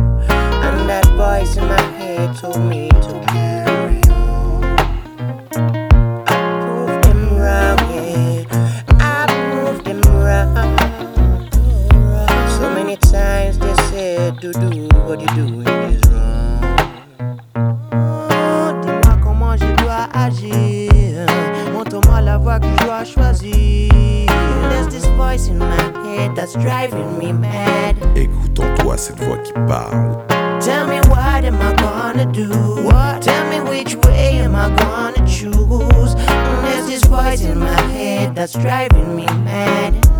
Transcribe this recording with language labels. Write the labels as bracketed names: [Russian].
[English] And that voice in my head told me to carry on. I proved them wrong, yeah. I proved them wrong. So many times they said, do do what you're doing is wrong. [French] Dis-moi comment je dois agir. Montre-moi la voie que je dois choisir. [English] Voice in my head that's driving me mad. [French] Écoute en toi cette voix qui parle. [English] Tell me what am I gonna do. What? Tell me which way am I gonna choose. There's this voice in my head that's driving me mad.